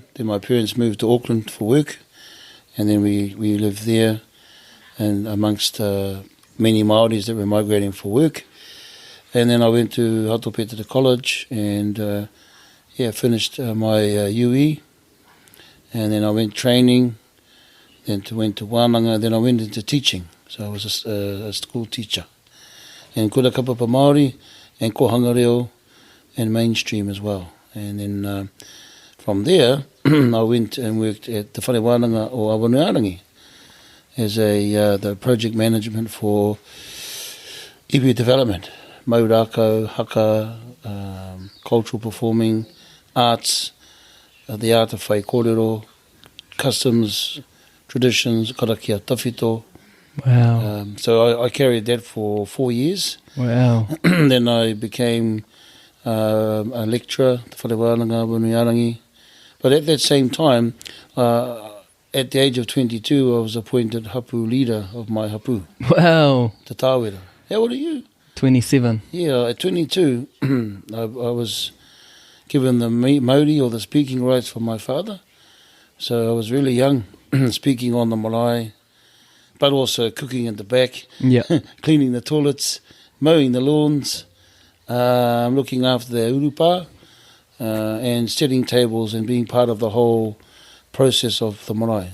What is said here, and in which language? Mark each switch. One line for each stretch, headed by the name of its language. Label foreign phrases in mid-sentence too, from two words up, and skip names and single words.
English: Then my parents moved to Auckland for work. And then we lived there and amongst many Māoris that were migrating for work. And then I went to Hatopetera College and finished my UE. And then I went training, then went to Wānanga, then I went into teaching. So I was a school teacher. And
Māori: kura kapapa Māori
English: and kohanga and mainstream as well. And then from there, I went and worked at the Whare Wānanga o Awanuarangi as the project management for iwi development,
Māori: maurako, haka,
English: cultural performing, arts, the art of
Māori: whai kōrero,
English: customs, traditions,
Māori: karakia tawhito.
English: Wow. So I carried that for 4 years. Wow. Then I became a lecturer, Te Whare Wānanga, Awanuarangi. But at that same time, at the age of 22, I was appointed hapu leader of my hapu. Wow. Te Tāwera. How old are you? 27. Yeah, at 22, I was given the Māori or the speaking rights from my father. So I was really young, speaking on the marae, but also cooking at the back, cleaning the toilets, mowing the lawns, looking after the urupa, and setting tables and being part of the whole process of the marae.